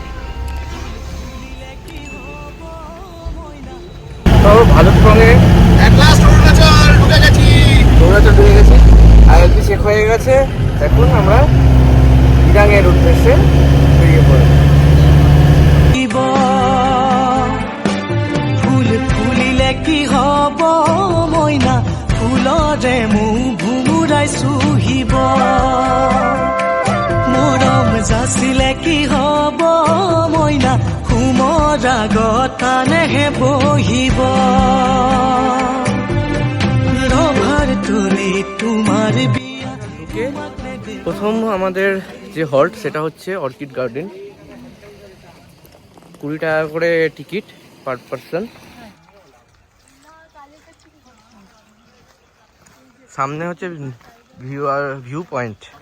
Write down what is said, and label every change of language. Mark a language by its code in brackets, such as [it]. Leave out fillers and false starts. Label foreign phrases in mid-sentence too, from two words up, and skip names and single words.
[bn] তো ভালুকপুরে অরুণাচল ঢুকে গেছি, আইএলপি চেক হয়ে গেছে। এখন আমরা দিরাংয়ের উদ্দেশ্যে বেরিয়ে পড়ব। [as] ফুল ফুলিলে কি হব মইনা, ফুলৰে মোক ভুমুৰাই চুহিব। মৰম যাচিলে কি হব মইনা, সুমৰা গতানেহে বহিব। ৰভাৰ তুলি তোমাৰ বিয়া। [bn] প্রথম আমাদের যে হল্ট সেটা হচ্ছে অর্কিড গার্ডেন। 20 টাকা করে টিকিট [en] per person. [bn] সামনে হচ্ছে [en] view point.